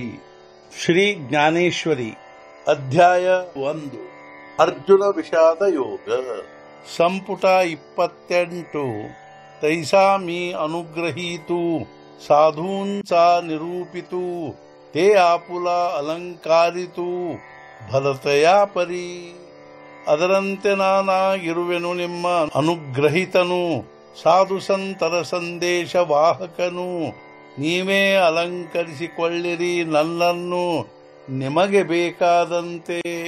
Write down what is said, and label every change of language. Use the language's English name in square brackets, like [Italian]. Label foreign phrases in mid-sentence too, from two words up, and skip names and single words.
[Marathi] श्री ज्ञानेश्वरी अध्याय 1 अर्जुन विषाद योग ಸಂಪುಟ 28 तैसा मी अनुग्रहीतु साधूंचा निरूपितु ते आपुला अलंकारितु भरतया परी। [Kannada] ಅದರಂತೆ ನಾನಾಗಿರುವೆನು ನಿಮ್ಮ ಅನುಗ್ರಹಿತನು ಸಾಧು ಸಂತರ ಸಂದೇಶ ವಾಹಕನು। ನೀವೇ ಅಲಂಕರಿಸಿಕೊಳ್ಳಿರಿ ನನ್ನನ್ನು ನಿಮಗೆ ಬೇಕಾದಂತೆ।